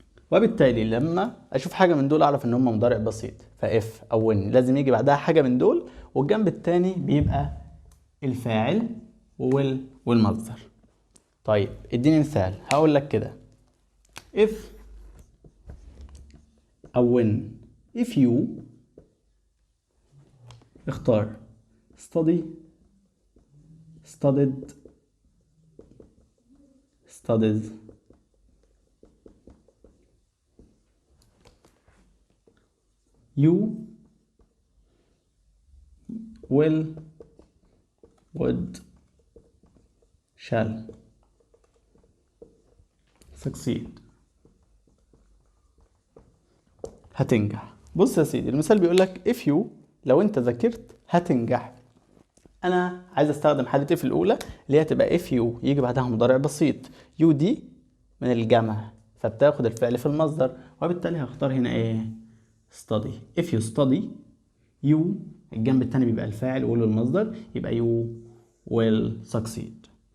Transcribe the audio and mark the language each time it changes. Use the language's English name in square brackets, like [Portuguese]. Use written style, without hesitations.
[Arabic] وبالتالي لما اشوف حاجه من دول اعرف ان هم مضارع بسيط، فاف او when لازم يجي بعدها حاجه من دول، والجنب التاني بيبقى الفاعل وويل والمصدر. طيب اديني مثال. هقول لك كده if او when. [English] if you [Arabic] اختار [English] study studied studies you will would shall succeed. [Arabic] هتنجح. بص يا سيدي، المثال بيقول لك [English] if you، [Arabic] لو انت ذاكرت هتنجح. انا عايز استخدم حالة if الاولى اللي هي تبقى [English] if you [Arabic] يجي بعدها مضارع بسيط. you دي من الجمع فبتاخد الفعل في المصدر، وبالتالي هختار هنا ايه؟ study. [English] if you study you، [Arabic] الجنب التاني بيبقى الفاعل will المصدر، يبقى [English] you will succeed.